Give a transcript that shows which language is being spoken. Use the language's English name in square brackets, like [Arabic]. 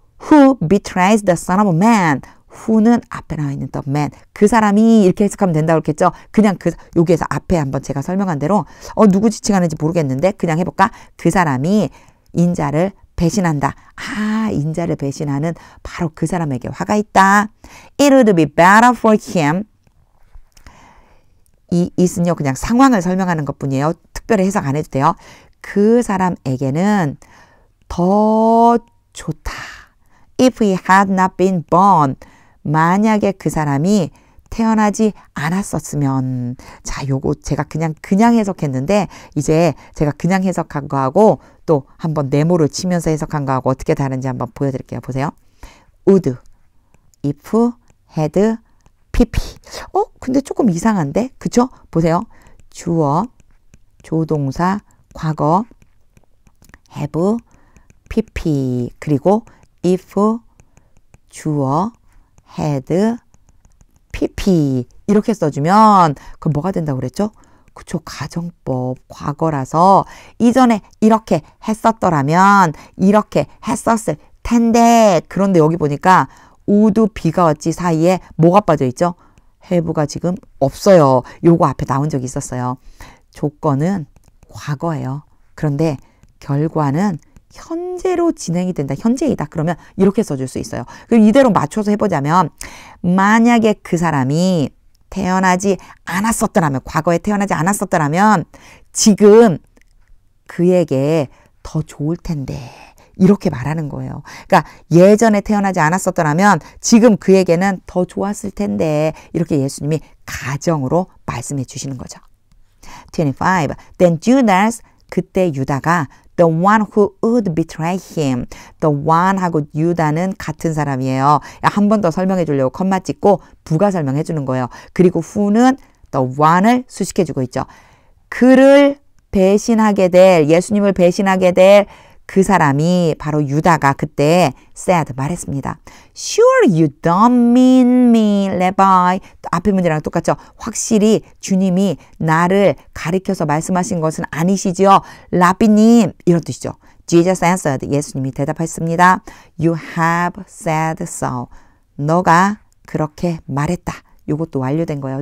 [English] Who betrays the son of man? who는 [Korean] 앞에 나와 있는 [English] the man. [Korean] 그 사람이 이렇게 해석하면 된다고 그랬겠죠. 그냥 여기에서 앞에 한번 제가 설명한 대로 누구 지칭하는지 모르겠는데 그냥 해볼까? 그 사람이 인자를 배신한다. 인자를 배신하는 바로 그 사람에게 화가 있다. [English] It would be better for him. [Korean] 이 it은요 그냥 상황을 설명하는 것뿐이에요. 특별히 해석 안 해도 돼요. 그 사람에게는 더 좋다. [English] If he had not been born. [Korean] 만약에 그 사람이 태어나지 않았었으면. 자, 요거 제가 그냥 해석했는데 이제 제가 그냥 해석한 거하고 또 한번 네모를 치면서 해석한 거하고 어떻게 다른지 한번 보여드릴게요. 보세요. would, if, had, pp. 근데 조금 이상한데? 그쵸? 보세요. 주어, 조동사, 과거, have, pp. 그리고 if, 주어, had, pp. 이렇게 써주면 그럼 뭐가 된다고 그랬죠? 그쵸? 가정법, 과거라서 이전에 이렇게 했었더라면 이렇게 했었을 텐데 그런데 여기 보니까 would, be가 어찌 사이에 뭐가 빠져있죠? have가 지금 없어요. 요거 앞에 나온 적이 있었어요. 조건은 과거예요. 그런데 결과는 현재로 진행이 된다. 현재이다. 그러면 이렇게 써줄 수 있어요. 그럼 이대로 맞춰서 해보자면 만약에 그 사람이 태어나지 않았었더라면 과거에 태어나지 않았었더라면 지금 그에게 더 좋을 텐데 이렇게 말하는 거예요. 그러니까 예전에 태어나지 않았었더라면 지금 그에게는 더 좋았을 텐데 이렇게 예수님이 가정으로 말씀해 주시는 거죠. 25. [English] Then Judas [Korean] 그때 유다가 [English] the one who would betray him. [Korean] the one 하고 유다는 같은 사람이에요. 한 번 더 설명해 주려고 컴마 찍고 부가 설명해 주는 거예요. 그리고 who는 the one을 수식해 주고 있죠. 그를 배신하게 될 예수님을 배신하게 될 그 사람이 바로 유다가 그때 said 말했습니다. [English] Sure you don't mean me, Rabbi. [Korean] 앞에 문제랑 똑같죠. 확실히 주님이 나를 가리켜서 말씀하신 것은 아니시죠. 라비님 이런 뜻이죠. [English] Jesus answered. [Korean] 예수님이 대답했습니다. [English] You have said so. [Korean] 너가 그렇게 말했다. 이것도 완료된 거예요.